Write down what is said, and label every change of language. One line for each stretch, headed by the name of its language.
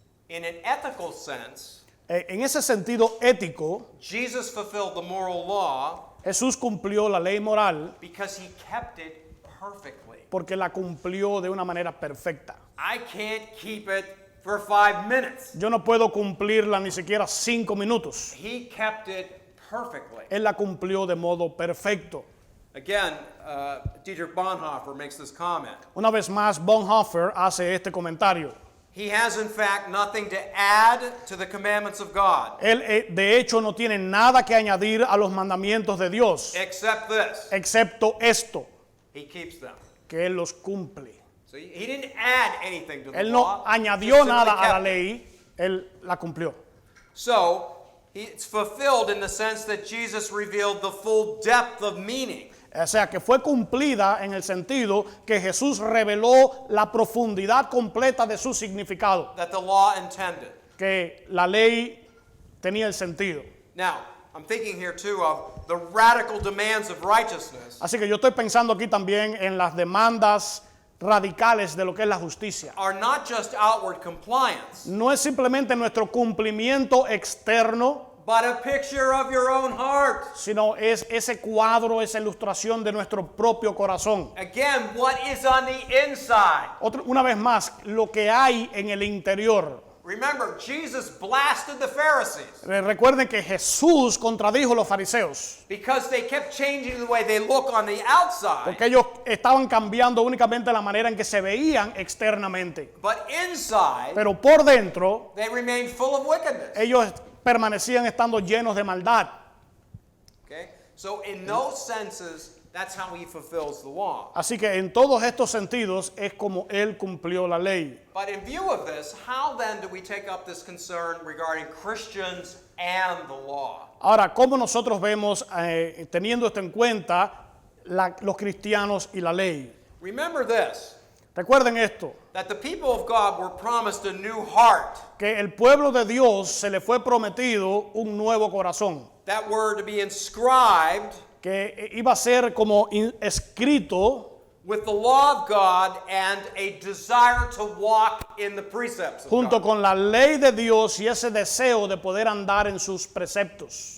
English: In an ethical sense,
Spanish: En ese sentido ético,
English: Jesus fulfilled the moral law
Spanish: Jesús cumplió la ley moral
English: because he kept it perfectly.
Spanish: porque la cumplió de una manera perfecta.
English: I can't keep it for 5 minutes.
Spanish: Yo no puedo cumplirla ni siquiera 5 minutos.
English: He kept it perfectly.
Spanish: Él la cumplió de modo perfecto.
English: Again, Dietrich Bonhoeffer makes this comment.
Spanish: Una vez más, Bonhoeffer hace este comentario.
English: He has, in fact, nothing to add to the commandments of God,
Spanish: Él, de hecho, no tiene nada que añadir a los mandamientos de Dios,
English: except this.
Spanish: excepto esto,
English: He keeps them.
Spanish: que Él los cumple.
English: So he didn't add anything to the
Spanish: Él
English: law.
Spanish: no
English: he
Spanish: añadió
English: simply
Spanish: nada a la
English: kept it.
Spanish: ley, Él la cumplió.
English: So, it's fulfilled in the sense that Jesus revealed the full depth of meaning.
Spanish: O sea, que fue cumplida en el sentido que Jesús reveló la profundidad completa de su significado,
English: That the law intended.
Spanish: que la ley tenía el sentido.
English: Now, I'm thinking here too of the radical demands of righteousness
Spanish: Así que yo estoy pensando aquí también en las demandas radicales de lo que es la justicia.
English: are not just outward compliance,
Spanish: No es simplemente nuestro cumplimiento externo,
English: but a picture of your own heart.
Spanish: sino es ese cuadro, esa ilustración de nuestro propio corazón.
English: Again, what is on the inside?
Spanish: Una vez más, lo que hay en el interior.
English: Remember, Jesus blasted the Pharisees
Spanish: Recuerden que Jesús contradijo a los fariseos,
English: because they kept changing the way they look on the outside,
Spanish: porque ellos estaban cambiando únicamente la manera en que se veían externamente.
English: but inside,
Spanish: Pero por dentro,
English: they remained full of wickedness.
Spanish: ellos permanecían estando llenos de maldad.
English: Okay? So, in those senses, that's how he fulfills the law.
Spanish: Así que en todos estos sentidos es como Él cumplió la ley.
English: But in view of this, how then do we take up this concern regarding Christians and the law?
Spanish: Ahora, ¿cómo nosotros vemos, teniendo esto en cuenta, los cristianos y la ley?
English: Remember this,
Spanish: Recuerden esto,
English: that the people of God were promised a new heart.
Spanish: que el pueblo de Dios se le fue prometido un nuevo corazón,
English: That were to be inscribed
Spanish: que iba a ser como escrito
English: with the law of God and a desire to walk in the precepts of
Spanish: junto
English: God.
Spanish: con la ley de Dios y ese deseo de poder andar en sus preceptos.